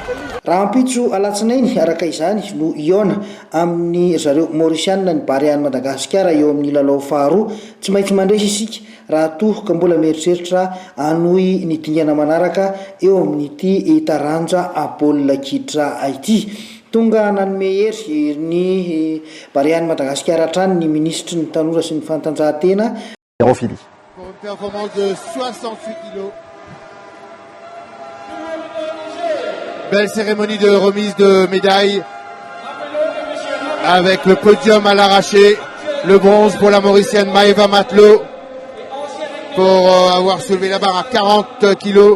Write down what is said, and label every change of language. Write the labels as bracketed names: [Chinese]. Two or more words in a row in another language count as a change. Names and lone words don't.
[Malagasy] Rampitso alatsinainy araka izany no iona amin'ny zareo Maorisiana ny barian'i Madagasikara eo amin'ny lalao faharoa tsy maintsy mandresy isika raha toa mbola mieritreritra anohy ny dingana manaraka eo amin'ity taranja baolina kitra ity. Tonga nanome hery ny barian'i Madagasikara hatrany ny ministry ny tanora sy ny fanatanjahantena. [French] Performance de 68 kilos. Belle cérémonie de remise de médailles avec le podium à l'arraché. Le bronze pour la Mauricienne Maëva Matelot pour avoir soulevé la barre à 40 kg.